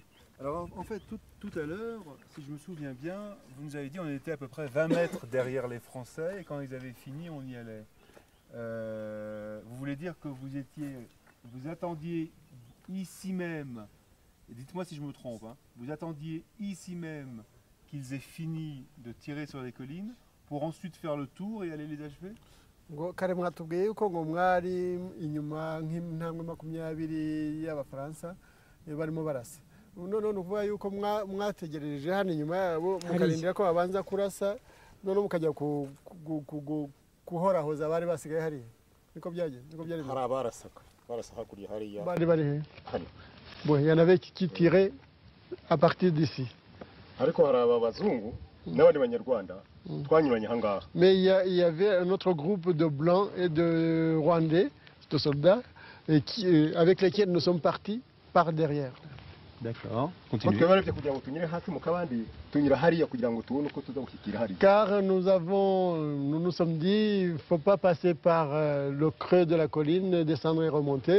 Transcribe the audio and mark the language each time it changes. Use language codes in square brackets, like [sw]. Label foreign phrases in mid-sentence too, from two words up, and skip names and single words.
[fr] Alors en fait, tout à l'heure, si je me souviens bien, vous nous avez dit qu'on était à peu près 20 mètres derrière les Français et quand ils avaient fini, on y allait. Vous voulez dire que vous attendiez ici même, et dites-moi si je me trompe, hein, vous attendiez ici même qu'ils aient fini de tirer sur les collines pour ensuite faire le tour et aller les achever? [rw] Kare mwatubwiye yuko ngo mwari inyuma nk'intambwe 20 y'Abafaransa barimo barasa. None uvuga yuko mwategereje hano inyuma yabo mukarindira ko babanza kurasa none mukajya kuhorahoza bari basigaye hariya. Niko byagenze? Hari abarasaka hakurya hariya. Bari he? [fr] Bon, il y en avait qui tiraient à partir d'ici. [rw] Ariko hari abazungu n'abandi banyarwanda twanyuranye hangaha. [fr] Mais il y avait un autre groupe de blancs et de rwandais, de soldats et avec lesquels nous sommes partis par derrière. D'accord. Continuez. Car nous nous sommes dit, il ne faut pas passer par le creux de la colline, descendre et remonter.